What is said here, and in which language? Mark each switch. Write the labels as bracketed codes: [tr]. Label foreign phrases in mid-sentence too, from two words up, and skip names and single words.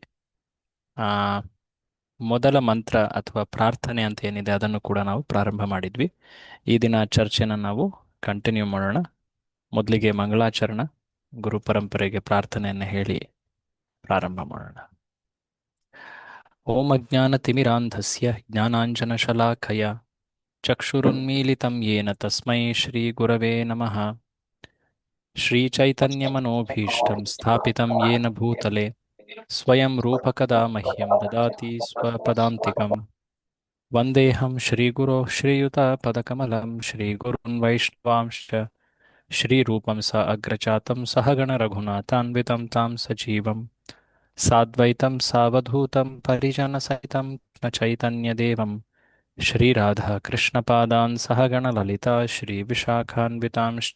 [kn] ಆ ಮೊದಲ ಮಂತ್ರ ಅಥವಾ ಪ್ರಾರ್ಥನೆ ಅಂತ ಏನಿದೆ ಅದನ್ನು ಕೂಡ ನಾವು ಪ್ರಾರಂಭ ಮಾಡಿದ್ವಿ. ಈ ದಿನ ಚರ್ಚೆನ ನಾವು ಕಂಟಿನ್ಯೂ ಮಾಡೋಣ. ಮೊದಲಿಗೆ ಮಂಗಳಾಚರಣ, ಗುರು ಪರಂಪರೆಗೆ ಪ್ರಾರ್ಥನೆಯನ್ನು ಹೇಳಿ ಪ್ರಾರಂಭ ಮಾಡೋಣ. [sa] ಓಂ ಅಜ್ಞಾನತಿಮಿರಾಂಧಸ್ಯ ಜ್ಞಾನಾಂಜನಶಲಾಖಯ ಚಕ್ಷುರುನ್ಮೀಲಿತಂ ಯೇನ ತಸ್ಮೈ ಶ್ರೀಗುರವೇ ನಮಃ. ಶ್ರೀಚೈತನ್ಯಮನೋಭೀಷ್ಟಂ ಸ್ಥಾಪಿತಂ ಯೇನ ಭೂತಲೆ ಸ್ವಯಂ ರೂಪಕದಾ ಮಹ್ಯಂ ದದಾತಿ ಸ್ವಪದಾಂತಿಕಂ. ವಂದೇಹಂ ಶ್ರೀಗುರೋಃ ಶ್ರೀಯುತಪದಕಮಲಂ ಶ್ರೀಗುರುನ್ ವೈಷ್ಣವಾಂಶ್ಚ ಶ್ರೀರೂಪಂ ಸ ಅಗ್ರಜಾತಂ ಸಹಗಣ ರಘುನಾಥಾನ್ವಿತಂ ತಾಂ ಸಜೀವಂ ಸಾದ್ವೈತಂ ಸಾವಧೂತಂ ಪರಿಜನಸಹಿತಂ ಚೈತನ್ಯದೇವಂ ಶ್ರೀರಾಧಾ ಕೃಷ್ಣಪಾದಾನ್ ಸಹಗಣ ಲಲಿತಾ ಶ್ರೀವಿಶಾಖಾನ್ವಿತಾಂಶ್ಚ.